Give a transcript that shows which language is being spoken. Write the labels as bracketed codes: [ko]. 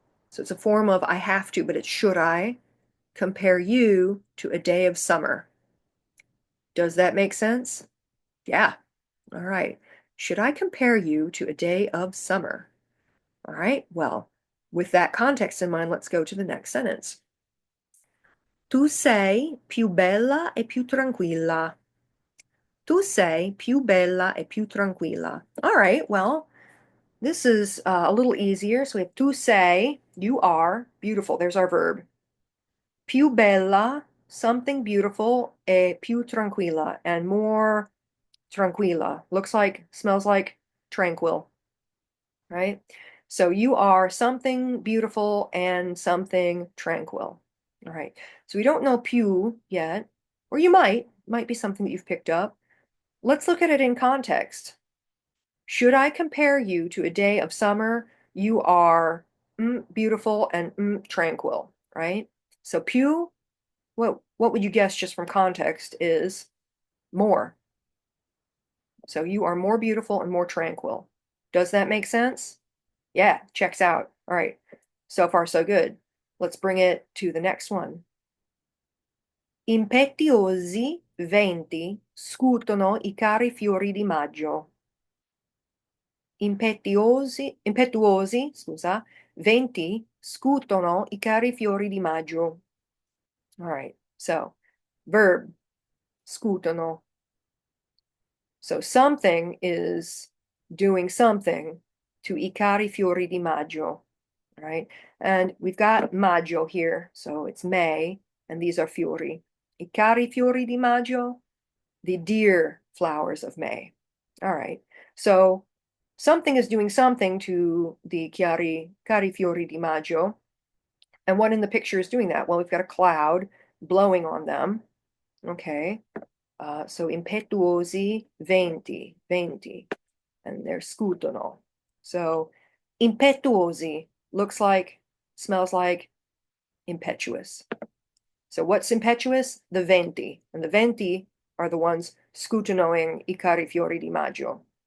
[en] So it's a form of I have to, but it's should I compare you to a day of summer. Does that make sense? Yeah. All right. Should I compare you to a day of summer? All right. Well, with that context in mind, let's go to the next sentence. [it] Tu sei più bella e più tranquilla. Tu sei più bella e più tranquilla. [en] All right. Well, this is a little easier. So we have [it] tu sei, [en] you are beautiful. There's our verb. [it] Più bella, [en] something beautiful, [it] e più tranquilla, [en] and more tranquilla. Looks like, smells like tranquil, right? So you are something beautiful and something tranquil. All right. So we don't know più yet, or you might be something that you've picked up. Let's look at it in context. Should I compare you to a day of summer? You are beautiful and tranquil, right? So più, what would you guess just from context is more? So you are more beautiful and more tranquil. Does that make sense? Yeah, checks out. All right. So far, so good. Let's bring it to the next one. [it] Impetuosi venti scuotono I cari fiori di maggio. Impetuosi, scusa, venti scuotono I cari fiori di maggio. [en] All right. So, verb, scuotono. So something is doing something to [it] I cari fiori di maggio, [en] right? And we've got maggio here, so it's May, and these are fiori. [it] I cari fiori di maggio, [en] the dear flowers of May. All right. So something is doing something to the [it] cari fiori di maggio. [en] And what in the picture is doing that? Well, we've got a cloud blowing on them. Okay. So [it] impetuosi venti, [en] and they're scutono. So impetuosi looks like, smells like impetuous. So what's impetuous? The venti. And the venti are the ones scutonoing [it] I cari fiori di maggio.